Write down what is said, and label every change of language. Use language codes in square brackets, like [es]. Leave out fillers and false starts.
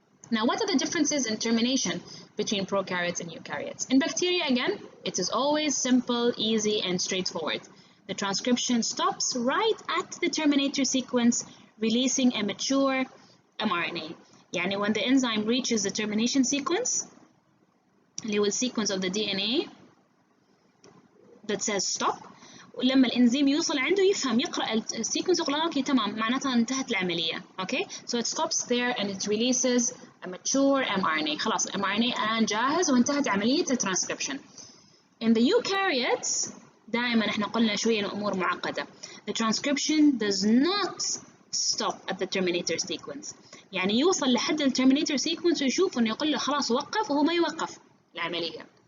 [en] Now, what are the differences in termination between prokaryotes and eukaryotes? In bacteria, again, it is always simple, easy, and straightforward. The transcription stops right at the terminator sequence, releasing a mature mRNA. يعني when the enzyme reaches the termination sequence, [ar] اللي هو [en] sequence of the DNA that says stop. [ar] ولما الانزيم يوصل عنده يفهم يقرأ السيكونس يقول اوكي تمام معناتها انتهت العملية. [en] Okay, so it stops there and it releases a mature mRNA. [ar] خلاص mRNA الآن جاهز وانتهت عملية الترانسكريبشن. [en] In the eukaryotes [ar] دائما احنا قلنا شوية الأمور معقدة. [en] The transcription does not stop at the terminator sequence. [ar] يعني يوصل لحد الترمينيتور sequence ويشوف انه يقول له خلاص وقف وهو ما يوقف العملية.